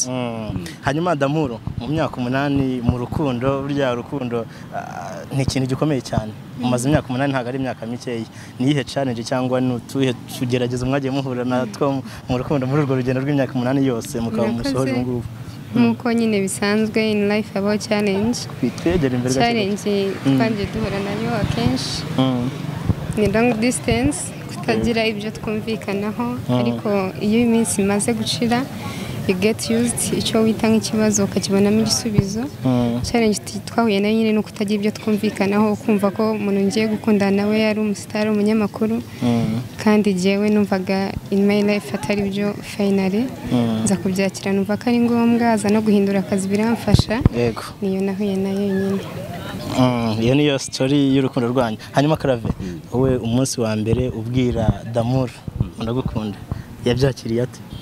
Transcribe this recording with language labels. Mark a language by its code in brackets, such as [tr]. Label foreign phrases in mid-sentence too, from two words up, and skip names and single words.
[rw] hanyuma Damuru mu myaka 8 mu rukundo burya rukundo ni ikintu gikomeye cyane mumaze imyaka 8 ntago ari imyaka mikeyi niyihe challenge cyangwa nutuhe tugerageza mwagiye muhura natwo mu rukundo muri urwo rugendo rw'imyaka 8 yose mukaba musohora ngubu nkuko nyine bisanzwe [en] in life about challenge challenge [rw] kandi duhura nayo akenshi ni [en] long distance [rw] kutagira ibyo twumvikanaho ariko iyo iminsi imaze gucira [en] you get used [rw] icyo wita nk'ikibazo ukakibonamo igisubizo challenge twahuye nayo nyine no kutagira ibyo twumvikanaho kumva ko umuntu ngiye gukundana nawe yari umustar umunyamakuru kandi jewe numvaga [en] in my life [rw] atari byo finally nza kubyakira numva ko ari ngombwa aza no guhindura akazi biramfasha niyo nahuye nayo nyine iyo niyo story y'urukundo rwanyu hanyuma Clave wowe umunsi wa mbere ubwira Damuru ndagukunda yabyakiriye ate